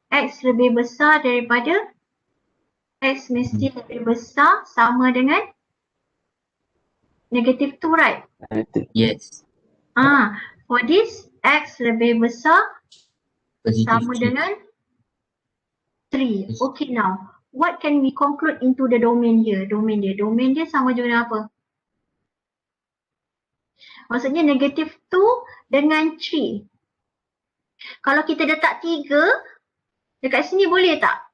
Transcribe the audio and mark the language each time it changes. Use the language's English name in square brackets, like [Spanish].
[Malay] X lebih besar daripada X mesti lebih besar sama dengan negative 2, right? [English] Yes. For this, [Malay] X lebih besar sama dengan 3. [English] Okay, now what can we conclude into the domain here? [Malay] Domain dia sama juga dengan apa? Maksudnya negative 2 dengan 3. Kalau kita letak 3 dekat sini boleh tak?